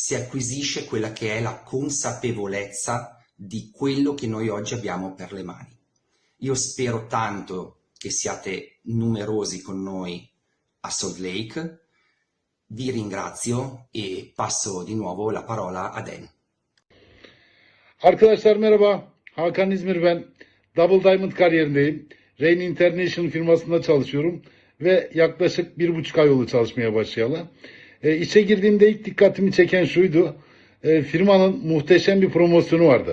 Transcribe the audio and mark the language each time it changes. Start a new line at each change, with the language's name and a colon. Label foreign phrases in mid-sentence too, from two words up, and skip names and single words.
Italian: si acquisisce quella che è la consapevolezza di quello che noi oggi abbiamo per le mani. Io spero tanto che siate numerosi con noi a Salt Lake. Vi ringrazio e passo di nuovo la parola ad Ann.
Turkish: Arkadaşlar merhaba. Hakan İzmir ben. Double Diamond kariyerindeyim. Rain International firmasında çalışıyorum ve yaklaşık 1,5 ay oldu çalışmaya başlayalı. İşe girdiğimde ilk dikkatimi çeken şuydu. Firmanın muhteşem bir promosyonu vardı.